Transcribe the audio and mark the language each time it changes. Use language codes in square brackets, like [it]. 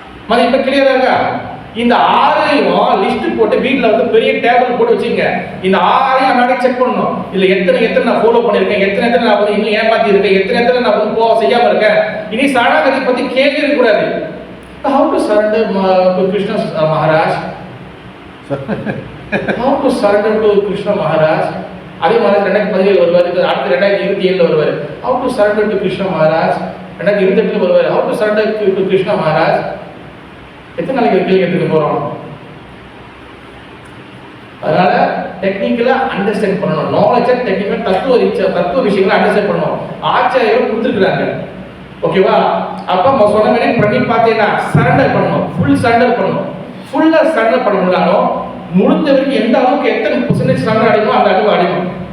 [ta] மதி இப்ப கிளியரா இருக்கா? இந்த 6ஐயும் லிஸ்ட் போட்டு வீட்டில் வந்து பெரிய டேபிள் போட்டு வச்சுங்க. இந்த 6ஐயும் அன்னாடி செக் பண்ணணும். இதுல எத்தனை நான் ஃபாலோ பண்ணிருக்கேன், எத்தனை நான் வந்து இன்னும் ஏமாத்தி இருக்கேன், எத்தனை நான் வந்து செய்யாம இருக்கேன். இனி சரணாகதி பத்தி கேள்வி இருக்கக்கூடாது. [en] How to surrender to Krishna Maharaj? How to surrender to Krishna Maharaj? [ta] அதே மாதிரி 2017 வருவார், அடுத்து 2027 வருவார். [en] How to surrender to Krishna Maharaj? [ta] 2028 வருவார். [en] How to surrender to Krishna Maharaj? [ta] எத்தனை நாளைக்கு கேள்வி கேட்டுக்க போறோம்? அதனால டெக்னிக்கலா அண்டர்ஸ்டாண்ட் பண்ணணும். நாலேஜ் டெக்னிக்கல் தத்துவ விஷயங்களை அண்டர்ஸ்டாண்ட் பண்ணணும். ஆச்சாரியர் கொடுத்துருக்காங்க. ஓகேவா? அப்ப சொன்ன மாதிரி பண்ணி பார்த்தீங்கன்னா சரண்டர் பண்ணணும். ஃபுல் சரண்டர் பண்ணணும். ஃபுல்லா சரண்டர் பண்ண முடியலாலும் முடிஞ்ச வரைக்கும் எந்த அளவுக்கு எத்தனை % சரண்டர் அடையணும் அந்த அளவு அடையணும்.